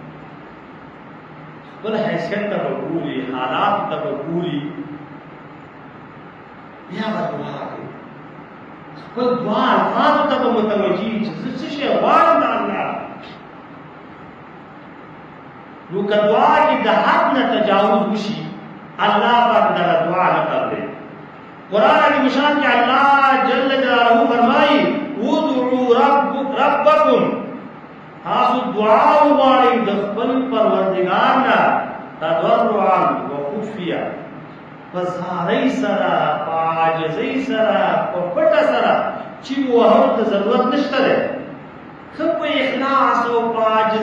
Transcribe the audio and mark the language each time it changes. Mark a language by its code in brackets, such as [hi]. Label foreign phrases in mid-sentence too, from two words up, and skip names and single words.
[ps] خپل حیثیت ته به ګوري حالات ته به ګوري بیا به دعا کوي خپل دعا الفاظو ته به متوجه چې زه څه شی غواړم د الله نو که دعا کې د حد نه تجاوز وشي الله پاک دغه دعا نه قبلوي قرآن کی مشان کے [ar] اللہ جل جلالہ [ps] فرمائی [ar] ادعوا ربکم [ps] تاسو دعا وغواړئ د خپل پروردګار نه [ar] تضرعا وخفیا [ps] په زارۍ سره په عاجزۍ سره په پټه سره چې وهلو ته ضرورت نشته دی ښه په اخلاص او په عاجزۍ